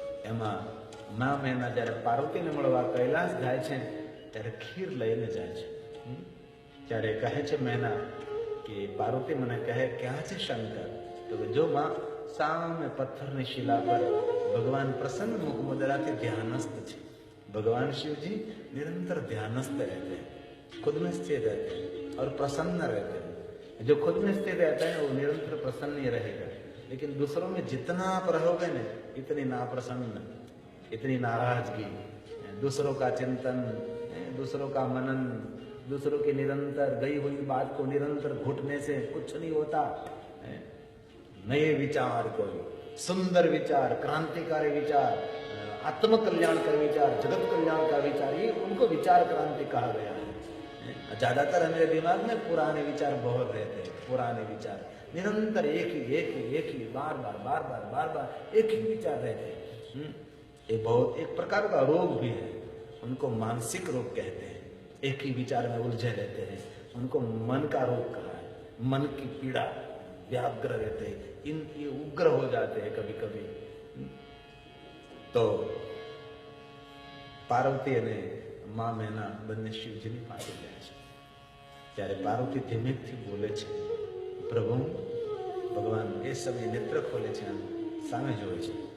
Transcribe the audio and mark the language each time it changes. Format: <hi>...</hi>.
<gu>એમાં મા મેના જ્યારે પાર્વતીને મળવા કૈલાસ જાય છે ત્યારે ખીર લઈને જાય છે. ત્યારે કહે છે મેના કે પાર્વતી મને કહે ક્યાં છે શંકર? તો કે જો માં સામે પથ્થરની શિલા પર ભગવાન પ્રસન્ન મુખ મુદ્રાથી ધ્યાનસ્થ છે.</gu> <hi>भगवान शिव जी निरंतर ध्यानस्थ रहते हैं, खुद में स्थिर रहते हैं और प्रसन्न रहते हैं. जो खुद में स्थिर रहता है वो निरंतर प्रसन्न ही रहेगा, लेकिन दूसरों में जितना आप रहोगे ना इतनी नाप्रसन्न, इतनी नाराजगी, दूसरों का चिंतन, दूसरों का मनन, दूसरों की निरंतर गई हुई बात को निरंतर घुटने से कुछ नहीं होता. नए विचार, कोई सुंदर विचार, क्रांतिकारी विचार, आत्म कल्याण का विचार, जगत कल्याण का विचार, ये उनको विचार क्रांति कहा गया है. ज्यादातर हमारे दिमाग में पुराने विचार बहुत रहते हैं, पुराने विचार निरंतर एक ही बार बार एक ही विचार रहते हैं. ये बहुत एक प्रकार का रोग भी है, उनको मानसिक रोग कहते हैं. एक ही विचार में उलझे रहते हैं, उनको मन का रोग कहा है. मन की पीड़ा, व्याग्र रहते हैं, ये उग्र हो जाते हैं कभी कभी.</hi> <gu>तो પાર્વતી અને મા મેના બંને શિવજીની પાસે જાય છે. ત્યારે પાર્વતી ધીમેકથી બોલે છે, પ્રભુ. ભગવાન એ સમયે નેત્ર ખોલે છે, સામે જોવે છે.</gu>